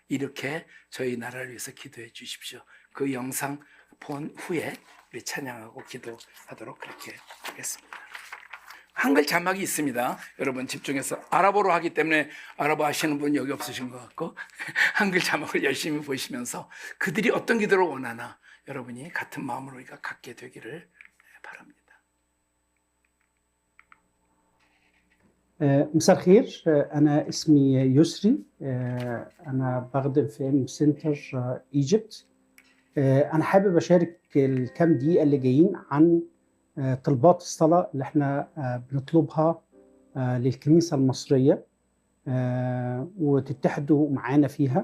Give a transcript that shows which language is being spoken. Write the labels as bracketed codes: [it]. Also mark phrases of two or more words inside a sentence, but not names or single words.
[ko] 이렇게 저희 나라를 위해서 기도해 주십시오. 그 영상 본 후에 우리 찬양하고 기도하도록 그렇게 하겠습니다. 한글 자막이 있습니다. 여러분 집중해서 아랍어로 하기 때문에 아랍어 하시는 분 여기 없으신 것 같고 한글 자막을 열심히 보시면서 그들이 어떤 기도를 원하나 여러분이 같은 마음으로 우리가 갖게 되기를 바랍니다. [ar] مساء الخير. أنا اسمي يسري. أنا بخدم في ام سنتر ايجيبت. أنا حابب أشارك الكام دقيقة اللي جايين عن طلبات الصلاة اللي احنا بنطلبها للكنيسة المصرية وتتحدوا معانا فيها.